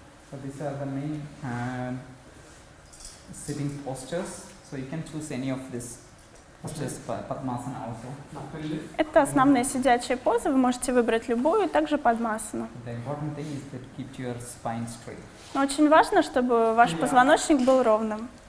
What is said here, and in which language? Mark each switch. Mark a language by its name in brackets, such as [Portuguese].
[English] So these are the main sitting postures. So you can choose any of these postures, Padmasana also. [Russian] Это основные сидячие позы, вы можете выбрать любую, также падмасану. [English] The important thing is that keep your spine straight. [Russian] Но очень важно, чтобы ваш позвоночник был ровным.